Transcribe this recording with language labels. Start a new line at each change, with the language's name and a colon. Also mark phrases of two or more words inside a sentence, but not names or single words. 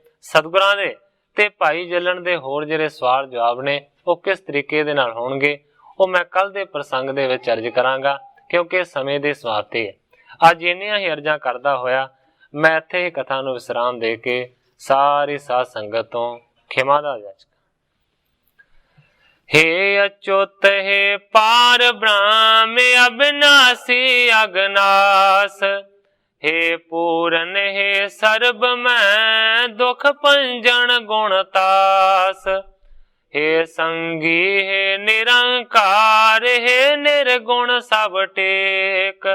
Punjabi: ਸਤਿਗੁਰਾਂ ਦੇ ਤੇ ਭਾਈ ਜੱਲਣ ਦੇ ਹੋਰ ਜਿਹੜੇ ਸਵਾਲ ਜਵਾਬ ਨੇ ਉਹ ਕਿਸ ਤਰੀਕੇ ਦੇ ਨਾਲ ਹੋਣਗੇ, ਉਹ ਮੈਂ ਕੱਲ ਦੇ ਪ੍ਰਸੰਗ ਦੇ ਵਿੱਚ ਅਰਜ਼ ਕਰਾਂਗਾ, ਕਿਉਂਕਿ ਸਮੇਂ ਦੀ ਸਮਾਪਤੀ ਹੈ। ਅੱਜ ਇੰਨੀਆਂ ਹੀ ਅਰਜ਼ਾਂ ਕਰਦਾ ਹੋਇਆ ਮੈਂ ਇੱਥੇ ਹੀ ਕਥਾ ਨੂੰ ਵਿਸਰਾਮ ਦੇ ਕੇ ਸਾਰੀ ਸਾਧ ਸੰਗਤ ਤੋਂ ਖਿਮਾ ਦਾ ਜਾਚਕਾਂ।
Hindi: हे अच्युत हे पार ब्रह्म अविनाशी अगनास, हे पूरन हे सर्ब मैं दुख पंजन गुणतास। हे संगी हे निरंकार, हे निर्गुण सब टेक।